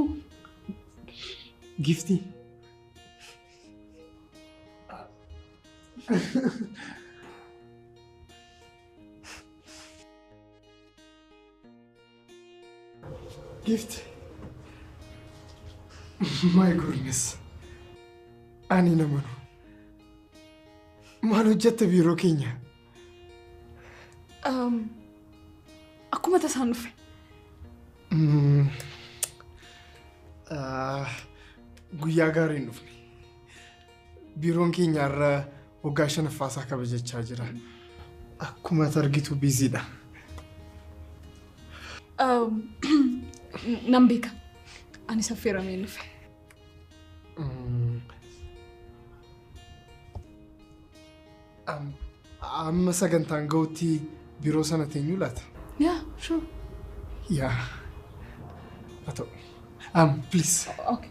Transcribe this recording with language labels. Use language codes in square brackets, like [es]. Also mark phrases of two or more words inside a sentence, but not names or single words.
[om] Gifti? [en] Gift? My goodness. [om] Ani namanu. Maal hojjette biiroo keenya? Akkuma tasaan dhufe. Guyyaa gaariin dhufne. Biiroon keenya irra waggaa 5ffaasaa kabajachaa jira. Akkuma argitu biiziidha. Nan beeka. Ani saffeeramee dhufe. Amma sagantaan ga'utti biiroo sana teenyuu laata? [en] Yeah, sure. Yeah. Please. Okay.